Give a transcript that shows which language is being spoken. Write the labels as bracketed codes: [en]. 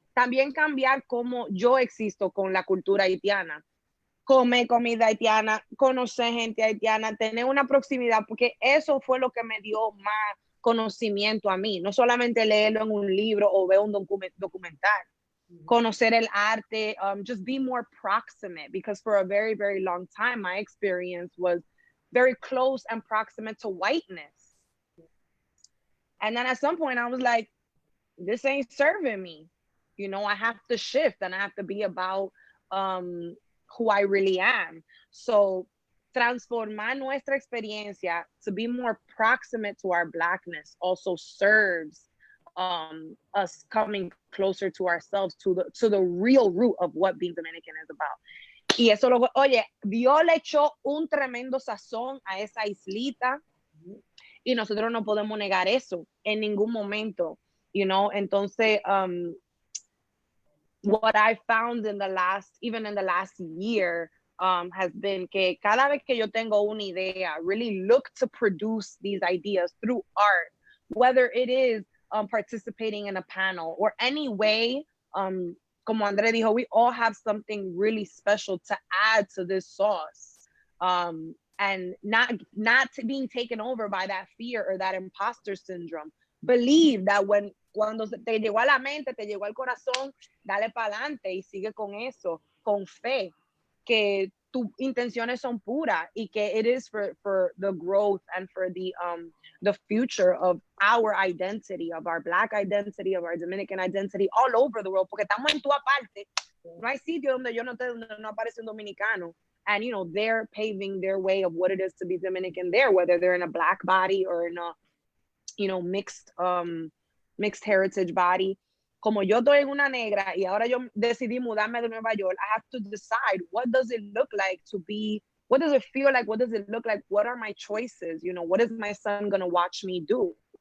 [es] También cambiar cómo yo existo con la cultura haitiana. Comer comida haitiana, conocer gente haitiana, tener una proximidad, porque eso fue lo que me dio más conocimiento a mí. No solamente leerlo en un libro o ver un documental. Conocer el arte, [en] just be more proximate, because for a very, very long time, my experience was very close and proximate to whiteness. And then at some point I was like, this ain't serving me. You know, I have to shift and I have to be about who I really am. So [es] transformar nuestra experiencia [en] to be more proximate to our Blackness also serves us coming closer to ourselves, to the real root of what being Dominican is about. [es] Y eso oye, Dios le echó un tremendo sazón a esa islita y nosotros no podemos negar eso en ningún momento, you know. [en] Entonces, what I found even in the last year, has been [es] que cada vez que yo tengo una idea, [en] really look to produce these ideas through art, whether it is participating in a panel or any way. [es] Como André dijo, [en] we all have something really special to add to this sauce, and not being taken over by that fear or that imposter syndrome. Believe that [es] cuando te llegó a la mente, te llegó al corazón, dale para adelante y sigue con eso, con fe, que tus intenciones son puras y que [en] it is for the growth and for the future of our identity, of our Black identity, of our Dominican identity all over the world, [es] porque estamos en toda parte. No hay sitio donde no aparece un dominicano. [en] And, you know, they're paving their way of what it is to be Dominican there, whether they're in a Black body or in a, you know, mixed heritage body. [es] Como yo estoy en una negra y ahora yo decidí mudarme de Nueva York, [en] I have to decide, what does it look like to be, what does it feel like, what does it look like, what are my choices, you know, what is my son gonna watch me do?